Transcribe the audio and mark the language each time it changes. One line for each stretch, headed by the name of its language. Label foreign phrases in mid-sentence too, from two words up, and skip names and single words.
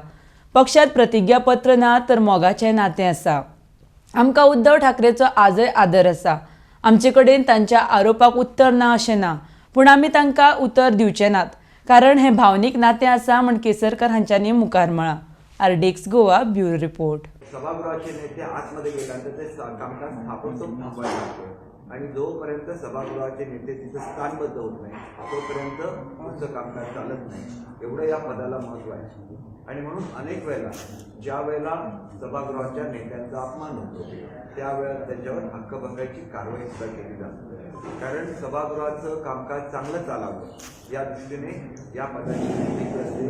Konkani: पक्षात प्रतिज्ञापत्र ना तर मोगाचें नातें आसा। आमकां उद्धव ठाकरेचो आजय आदर आसा। आमचे कडेन तांच्या आरोपाक उत्तर ना अशें ना, पूण आमी तांकां उतर दिवचे नात, कारण हें भावनीक नातें आसा म्हण केसरकर हांच्यांनी मुखार म्हळां।
English: RDX Goa bureau report.
Marathi: सभागृहाचे नेते आतमध्ये गेल्यानंतर ते कामकाज ताबडतोब थांबवायला लागतं आणि जोपर्यंत सभागृहाचे नेते तिथं स्थानबद्ध होत नाही तोपर्यंत पुढचं कामकाज चालत नाही, एवढं या पदाला महत्त्व आहे। आणि म्हणून अनेक वेळेला ज्या वेळेला सभागृहाच्या नेत्यांचा अपमान होतो त्यावेळेला त्यांच्यावर हक्कभंगाची कारवाई सुद्धा केली जाते, कारण सभागृहाचं कामकाज चांगलं चालावं या दृष्टीने या पदाची नियुक्ती असते।